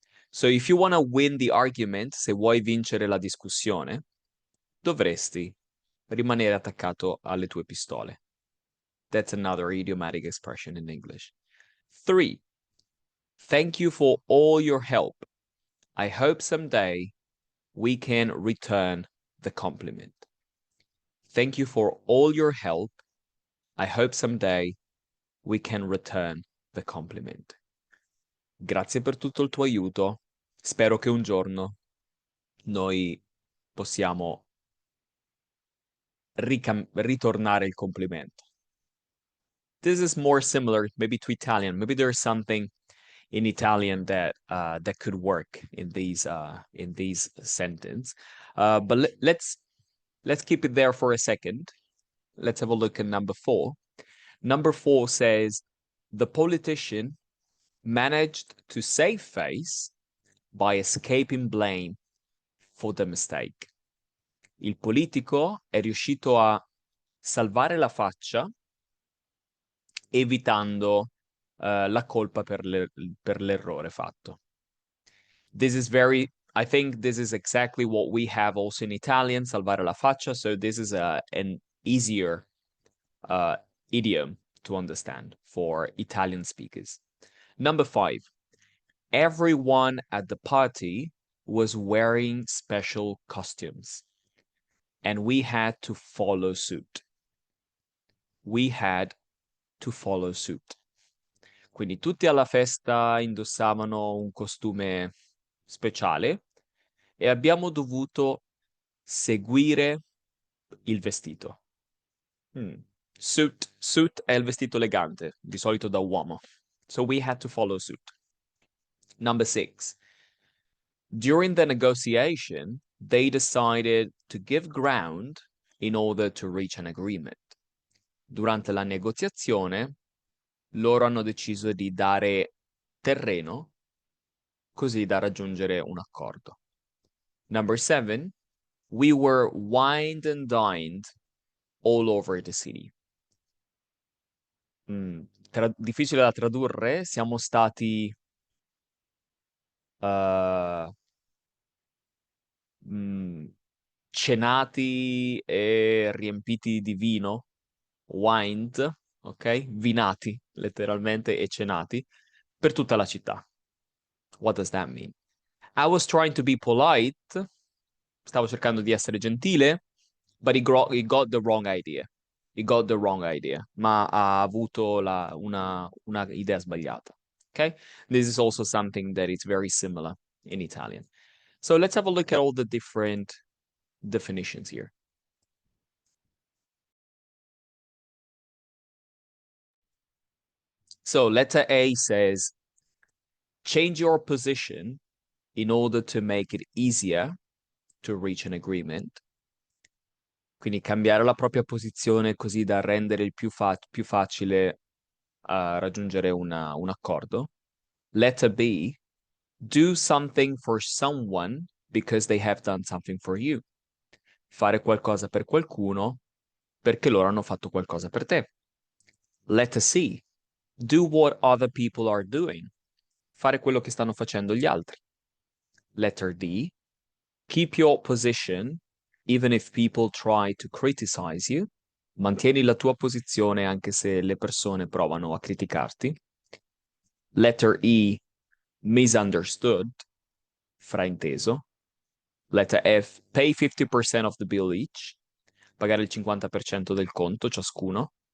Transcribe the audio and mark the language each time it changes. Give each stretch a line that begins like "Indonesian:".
Italian: So if you want to win the argument, se vuoi vincere la discussione, dovresti rimanere attaccato alle tue pistole.
English: That's another idiomatic expression in English. 3, thank you for all your help. I hope someday we can return the compliment. Thank you for all your help. I hope someday we can return the compliment.
Italian: Grazie per tutto il tuo aiuto. Spero che un giorno noi possiamo ritornare il complimento.
English: This is more similar maybe to Italian. Maybe there's something in Italian that that could work in these sentence. But let's keep it there for a second. Let's have a look at number 4. Number 4 says, the politician managed to save face by escaping blame for the mistake.
Italian: Il politico è riuscito a salvare la faccia evitando la colpa per l'errore fatto.
English: This is I think this is exactly what we have also in Italian, salvare la faccia. So this is an easier idiom to understand for Italian speakers. Number 5, everyone at the party was wearing special costumes, and we had to follow suit. We had to follow suit.
Italian: Quindi tutti alla festa indossavano un costume speciale e abbiamo dovuto seguire il vestito. Suit è il vestito elegante, di solito da uomo.
English: So we had to follow suit. Number 6. During the negotiation, they decided to give ground in order to reach an agreement.
Italian: Durante la negoziazione, loro hanno deciso di dare terreno così da raggiungere un accordo.
English: Number 7, we were wined and dined all over the city.
Italian: Difficile da tradurre, siamo stati uh, mm, cenati e riempiti di vino, wined, ok? Vinati, letteralmente, e cenati, per tutta la città.
English: What does that mean? I was trying to be polite, stavo cercando di essere gentile, but he got the wrong idea.
Italian: He got the wrong idea, ma ha avuto una idea sbagliata.
English: Okay? This is also something that is very similar in Italian. So let's have a look at all the different definitions here. So letter A says, change your position in order to make it easier to reach an agreement.
Italian: Quindi cambiare la propria posizione così da rendere il più facile raggiungere un accordo.
English: Letter B, do something for someone because they have done something for you.
Italian: Fare qualcosa per qualcuno perché loro hanno fatto qualcosa per te.
English: Letter C, do what other people are doing.
Italian: Fare quello che stanno facendo gli altri.
English: Letter D, keep your position even if people try to criticize you.
Italian: Mantieni la tua posizione anche se le persone provano a criticarti.
English: Letter E, misunderstood, frainteso. Letter F, pay 50% of the bill each, pagare il 50% del conto ciascuno.